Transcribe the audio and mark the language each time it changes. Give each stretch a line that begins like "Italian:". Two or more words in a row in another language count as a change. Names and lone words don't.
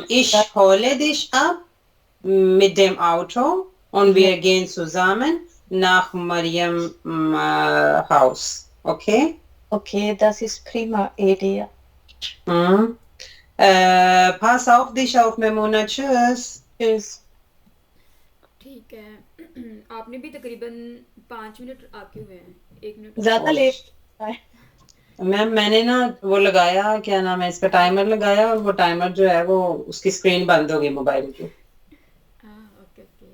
German: Ich hole dich ab mit dem Auto und wir gehen zusammen nach Mariam Haus. Okay? Okay, das ist prima Idee. Pass auf dich auf, Memuna. Tschüss. Tschüss.
Hindi: ठीक है. आपने भी तकरीबन 5 मिनट आके हुए हैं. 1 मिनट. ज़्यादा लेट मैम मैंने ना वो लगाया, क्या नाम है इसका, टाइमर लगाया और वो टाइमर जो है वो उसकी स्क्रीन बंद हो गई मोबाइल की. हाँ,
English: okay okay.